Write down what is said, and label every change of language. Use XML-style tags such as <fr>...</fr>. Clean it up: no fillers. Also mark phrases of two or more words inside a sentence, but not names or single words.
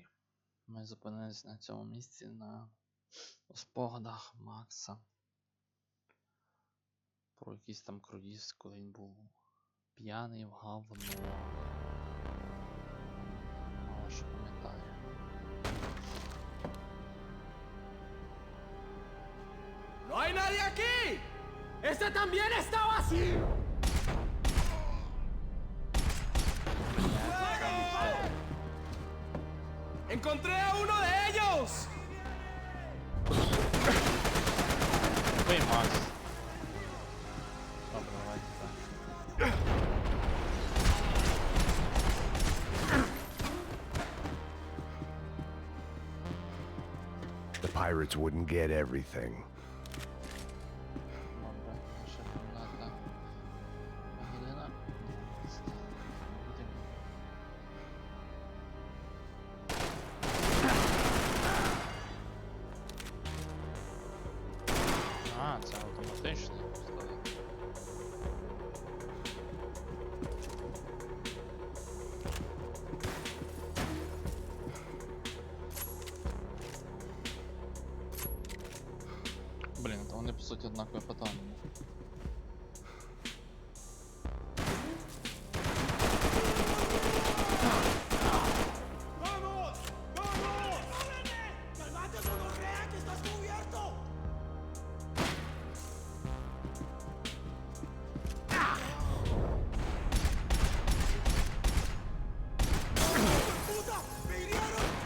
<uk>Ми зупинились на цьому місці на спогадах Макса. Про якийсь там круїз, коли він був п'яний в говно. Мало що пам'ятаю.</uk> <es>¡No hay nadie aquí! ¡Este también está vacío! ¡Encontré a uno de ellos!</es> <uk>Ой, Макс. Добре, давайте так.</uk> <en>The pirates wouldn't get everything.</en> <uk>Добре, наша кімната. Єдина. А, це автоматичний пістолет. Блін, то вони по суті однакові патрони.</uk> <es>¡Vamos! ¡Vamos! ¡Calmate, gonorrea, que estás cubierto! ¡Puta! ¡Me hirieron!</es>